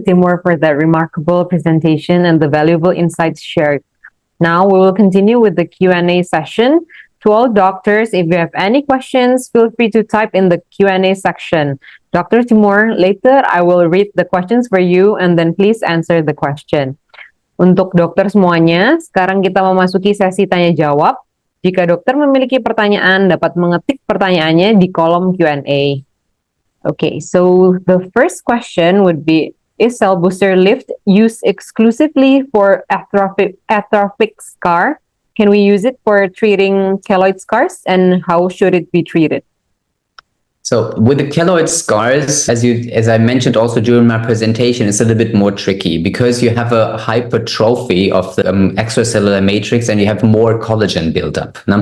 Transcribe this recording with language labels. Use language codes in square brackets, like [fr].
[en] Timur, for that remarkable presentation and the valuable insights shared. Now we will continue with the Q&A session. To all doctors, if you have any questions, feel free to type in the Q&A section. Dr. Timur, later I will read the questions for you, and then please answer the question. [id] Untuk dokter semuanya, sekarang kita memasuki sesi tanya jawab. Jika dokter memiliki pertanyaan, dapat mengetik pertanyaannya di kolom Q&A. [en] Okay, so the first question would be, is Cellbooster Lift used exclusively for atrophic scar? Can we use it for treating keloid scars, and how should it be treated? So with the keloid scars, as I mentioned also during my presentation, it's a little bit more tricky, because you have a hypertrophy of the extracellular matrix, and you have more collagen buildup.